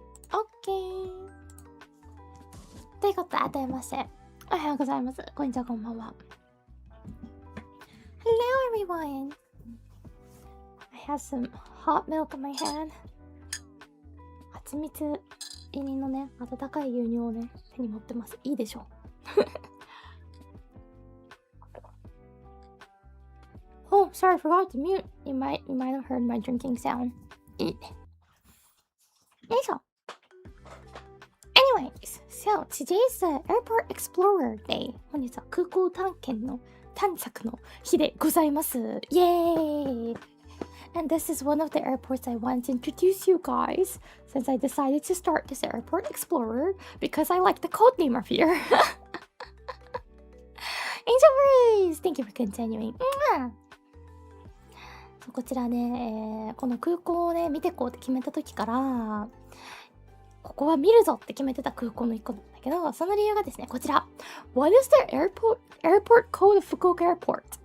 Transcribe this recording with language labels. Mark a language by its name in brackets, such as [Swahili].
[Japanese] OK。ということで、改めましておはようございます。こんにちは、こんばんは。 [English] Hello everyone. I have some hot milk in my hand. [Japanese] 蜂蜜入りのね、温かい牛乳をね、手に持ってます。いいでしょう。 [English] Oh, sorry, I forgot to mute. You might have heard my drinking sound. [Japanese] よいしょ。 [English] Anyways, so today's the Airport Explorer Day. [Japanese] 本日は空港探索の日でございます。 [English] イエーイ And this is one of the airports I want to introduce you guys since I decided to start this Airport Explorer because I like the code name of here. Angel Breeze! Thank you for continuing. [Japanese] こちらね、この空港をね、見てこうって決めた時から、ここは見るぞって決めてた空港の一個なんだけど、その理由がですね、こちら。 [English] What is the airport code of Fukuoka Airport?